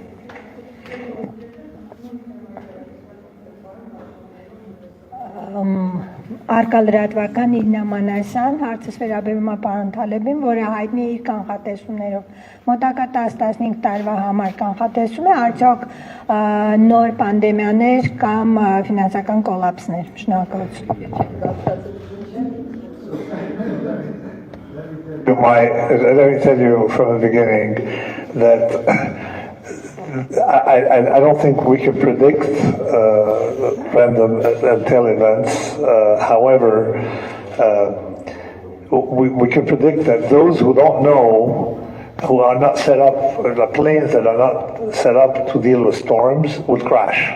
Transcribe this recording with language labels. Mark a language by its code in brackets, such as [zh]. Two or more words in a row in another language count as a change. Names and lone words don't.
[hy] Արկա լրատվական Իրնա Մանասյան, հարցս վերաբերում է պարոն Թալեբին, որը հայտնի է իր կանխատեսումներով։ Մոտակա 10-15 տարվա համար կանխատեսում է արդյոք նոր պանդեմիաներ կամ ֆինանսական կոլապսներ։ Շնորհակալություն։ [en] Let me tell you from the beginning that I don't think we can predict random and tail events. However, we can predict that those who don't know, who are not set up, the planes that are not set up to deal with storms would crash.